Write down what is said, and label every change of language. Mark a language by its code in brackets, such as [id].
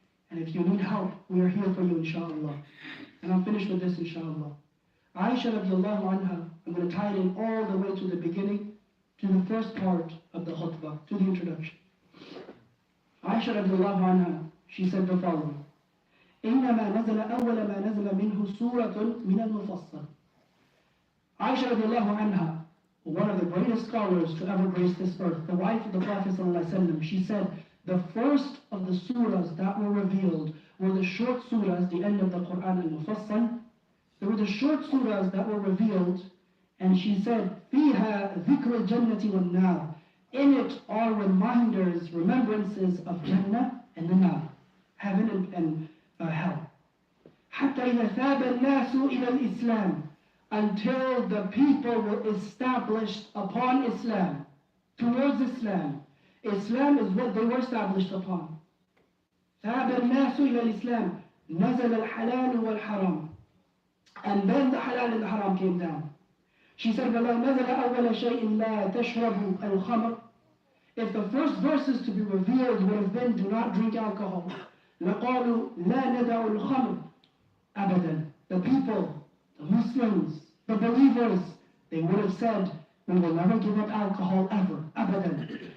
[en] And if you need help, we are here for you, inshallah. And I'm finished with this, inshallah. Aisha radiallahu anha, I'm going to tie it in all the way to the beginning, to the first part of the khutbah, to the introduction. Aisha radiallahu anha, she said the following. [ar] إنما نزل أول ما نزل منه سورة من المفصل. [en] Aisha radiallahu anha, one of the greatest scholars to ever grace this earth, the wife of the Prophet ﷺ, she said, the first of the surahs that were revealed were the short surahs, the end of the Quran al-Mufassal. There were the short surahs that were revealed, and she said, [ar] فِيهَا ذِكْرُ الْجَنَّةِ وَالنَّارِ. [en] In it are reminders, remembrances of Jannah and the Nar, heaven and hell. [ar] حَتَّى إِذَا ثَابَ النَّاسُ إِلَى الْإِسْلَامِ. [en] Until the people were established upon Islam, towards Islam. Islam is what they were established upon. [ar] ثَابَ النَّاسُ إِلَى الْإِسْلَامِ نَزَلَ الْحَلَالُ وَالْحَرَامُ. [en] And then the halal and the haram came down. She said, [ar] وَلَوْ نَزَلَ أَوَّلَ شَيْءٍ لَا تَشْرَبُ الْخَمْرِ. [en] If the first verses to be revealed would have been, do not drink alcohol, [ar] لَقَالُوا لَا نَدَعُ الْخَمْرِ أَبَدًا. [en] The people, the Muslims, the believers, they would have said, we will never give up alcohol ever, [ar] أبدا.